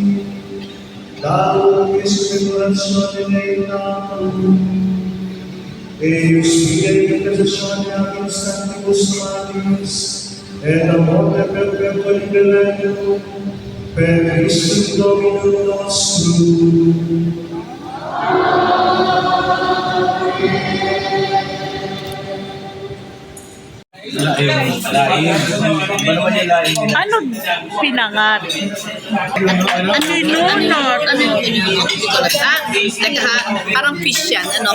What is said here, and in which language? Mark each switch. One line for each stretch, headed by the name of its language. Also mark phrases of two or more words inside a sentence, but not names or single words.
Latin: Dao Speculazione Dei Natum, eius Fidei intercessione ab instantibus Matis, et amore perpetuo liberatum, per Christum Dominum nostrum.
Filipino: Laing. Ano ba niya laing? Ano pinangat? Kinunot. Ano yung kinunot? Parang fish yan. Ano?